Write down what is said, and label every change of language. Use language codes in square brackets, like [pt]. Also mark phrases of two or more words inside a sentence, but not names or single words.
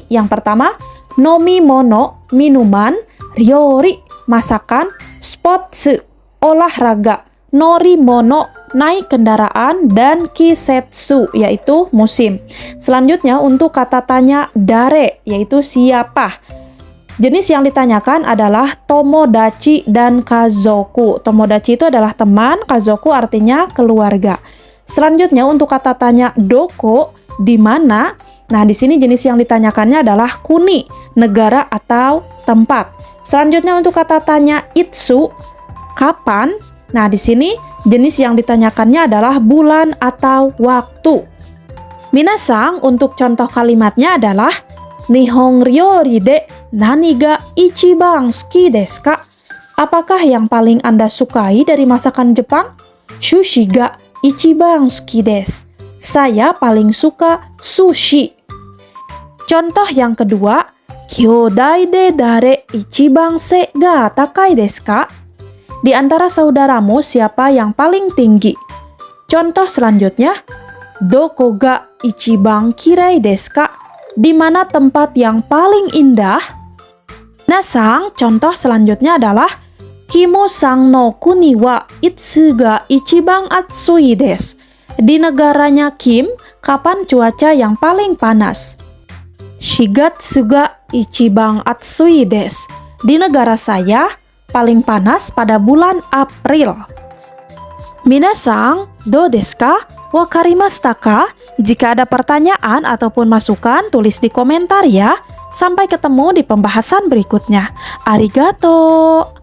[id] Yang pertama, nomimono, minuman, ryori, masakan, sports, olahraga, norimono, naik kendaraan, dan kisetsu, yaitu musim. Selanjutnya untuk kata tanya dare, yaitu siapa. Jenis yang ditanyakan adalah tomodachi dan kazoku. Tomodachi itu adalah teman, kazoku artinya keluarga. Selanjutnya untuk kata tanya doko, di mana. Nah, di sini jenis yang ditanyakannya adalah kuni, negara atau tempat. Selanjutnya untuk kata tanya itsu, kapan. Nah, di sini jenis yang ditanyakannya adalah bulan atau waktu. Minasang, untuk contoh kalimatnya adalah [ja] 日本 料理 で 何 が 一番 好き です か? [id] Apakah yang paling Anda sukai dari masakan Jepang? [ja] すし が 一番 好き です. [id] Saya paling suka sushi. Contoh yang kedua, [ja] 兄弟 で 誰 一番 背 が 高い です か? [id] Di antara saudaramu siapa yang paling tinggi? Contoh selanjutnya, [ja] どこ が 一番 きれい です か? [id] Di mana tempat yang paling indah? Minasang, contoh selanjutnya adalah [ja] Kimoさん の 国 は いつ が 一番 暑い です. [id] Di negaranya Kim, kapan cuaca yang paling panas? [ja] 四月 が 一番 暑い です. [id] Di negara saya, paling panas pada bulan April. Minasang, [ja] どう です か? わかりました か? [id] Jika ada pertanyaan ataupun masukan, tulis di komentar ya. Sampai ketemu di pembahasan berikutnya. Arigato!